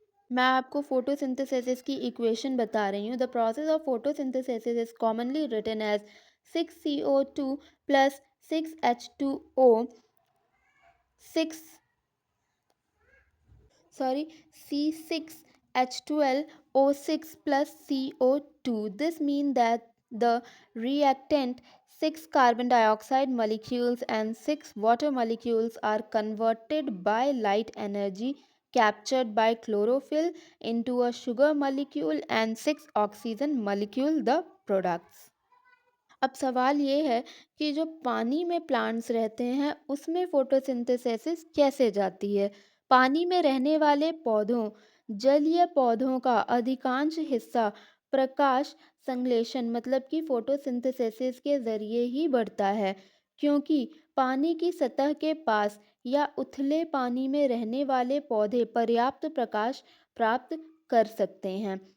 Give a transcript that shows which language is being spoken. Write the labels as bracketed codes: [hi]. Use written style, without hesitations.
[hi] मैं आपको फोटोसिंथेसिस की इक्वेशन बता रही हूँ। [en] The process of photosynthesis is commonly written as 6CO2 plus 6H2O 6 C6H12O6 plus CO2. This means that the reactant 6 carbon dioxide molecules and 6 water molecules are converted by light energy captured by chlorophyll into a sugar molecule and 6 oxygen molecule, the products. [hi] अब सवाल ये है कि जो पानी में plants रहते हैं उसमें फोटोसिंथेसिस कैसे जाती है। पानी में रहने वाले पौधों जलीय पौधों का अधिकांश हिस्सा प्रकाश संश्लेषण मतलब कि फोटोसिंथेसिस के जरिए ही बढ़ता है क्योंकि पानी की सतह के पास या उथले पानी में रहने वाले पौधे पर्याप्त प्रकाश प्राप्त कर सकते हैं।